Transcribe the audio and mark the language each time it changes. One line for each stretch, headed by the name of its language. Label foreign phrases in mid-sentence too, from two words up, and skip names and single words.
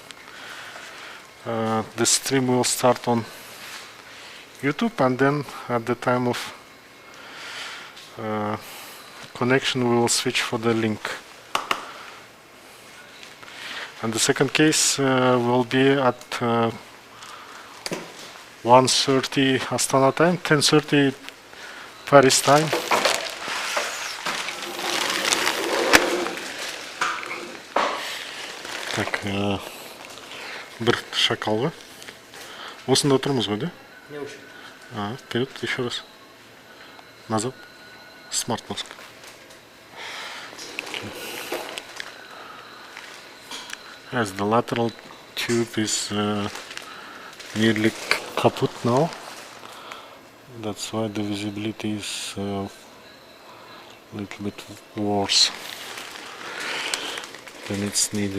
English: The stream will start on YouTube, and then at the time of connection we will switch for the link. And the second case will be at 1:30 Astana time, 10:30 Paris time.
Kazakh: Так, бір шакал ба? Осында отырмыз ғой, да?
Russian: Не учит. Вперед, еще раз. Назад.
English: Smart mask. Yes, the lateral tube is nearly kaput now. That's why the visibility is a little bit worse than it's needed.